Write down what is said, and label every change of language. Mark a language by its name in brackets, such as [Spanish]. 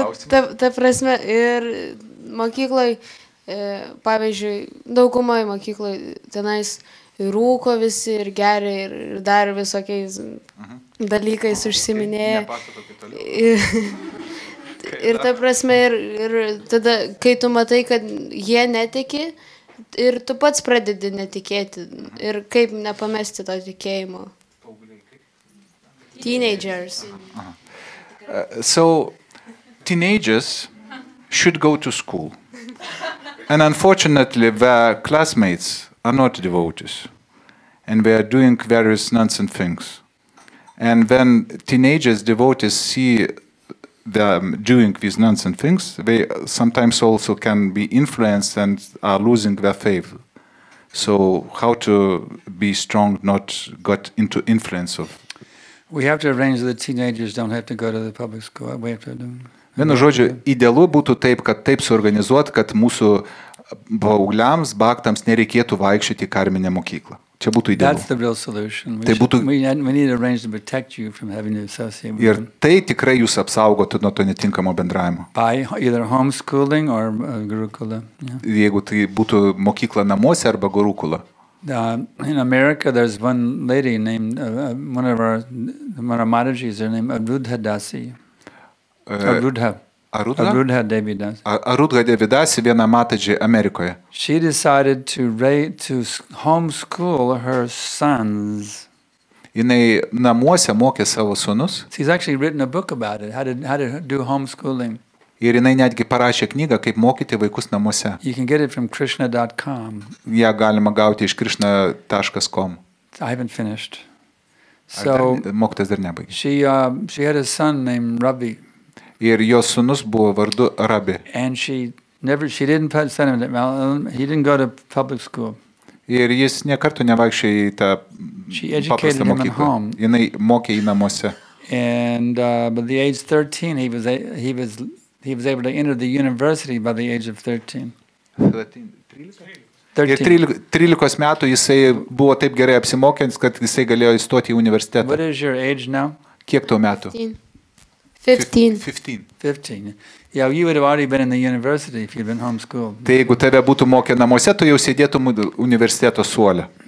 [Lithuanian] Ta prasme, ir mokykloj, pavyzdžiui, daugumoje mokykloj tenais rūko visi ir geria ir dar visokiais dalykais užsiminėja. Ir ta prasme, ir tada, kai tu matai, kad jie netiki, ir tu pats pradedi netikėti. Ir kaip nepamesti to tikėjimo. [English] Teenagers. So, teenagers should go to school. And unfortunately, their classmates are not devotees. And they are doing various nonsense things. And when teenagers, devotees see them doing these nonsense things, they sometimes also can be influenced and are losing their faith. So how to be strong, not got into influence of... We have to arrange that the teenagers don't have to go to the public school. We have to do. [Lithuanian] Vienu žodžiu, idealu būtų taip, kad taip suorganizuot, kad mūsų paaugliams, baktams nereikėtų vaikščioti į karminę mokyklą. Čia būtų idealu. [English] That's the real solution. [Lithuanian] Tai būtų... [English] We need to arrange to protect you from having to associate with [Lithuanian] Ir [English] them. [Lithuanian] tai tikrai jūs apsaugotų nuo to netinkamo bendravimo. [English] By either homeschooling or Gurukula. Yeah. [Lithuanian] Jeigu tai būtų mokykla namuose arba gurukula. [English] In America, there's one lady named, one of our Matajis, her name Arudha Dasi. Arudha Devi Dasi. [Lithuanian] Arudha Devi Dasi, viena Matadži Amerikoje. [English] She decided to homeschool her sons. [Lithuanian] Jinai namuose mokė savo sūnus. [English] She's actually written a book about it, how to do homeschooling. [Lithuanian] Ir jinai netgi parašė knygą, kaip mokyti vaikus namuose. [English] You can get it from krishna.com. [Lithuanian] Ja galima gauti iš krishna.com. [English] I haven't finished. So [Lithuanian] mokytas dar nebaigė. [English] She had a son named Ravi. [Lithuanian] Ir jos sūnus buvo vardu Rabi. [English] And she didn't send him. He didn't go to public school. [Lithuanian] Ir jis niekartų nevaikščiojo į tą paprastą mokyklą. Jinai mokė į namuose. [English] And by the age 13, he was able to enter the university by the age of 13. [Lithuanian] 13 metų jisai buvo taip gerai apsimokęs, kad jisai galėjo įstoti į universitetą. [English] What is your age now? [Lithuanian] Kiek tau metų? [English] 15. Yeah, you would have already been in the university if you'd been homeschooled. [Lithuanian] Tai jeigu tave būtų mokę namuose, tu jau sėdėtum universiteto suole.